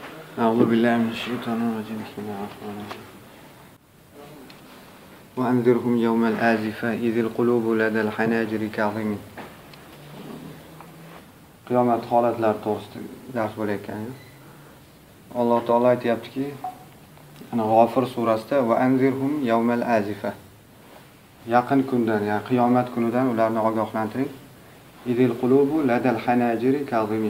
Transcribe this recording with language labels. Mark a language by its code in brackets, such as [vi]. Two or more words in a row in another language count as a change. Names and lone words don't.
[ar] أعوذ بالله من الشيطان الرجيم. بسم الله الرحمن الرحيم. وأنذرهم يوم الآزفة إذ القلوب لدى الحناجر كاظمين. [uz] Qiyomat holatlari to'g'risida dars bo'layotgan. Alloh taolo aytayaptiki, ana G'ofir surasida [ar] وأنذرهم يوم الآزفة. [uz] Yaqin kundan, ya'ni qiyomat kunidan ularni ogohlantiring. [ar] إذ القلوب لدى الحناجر كاظمين.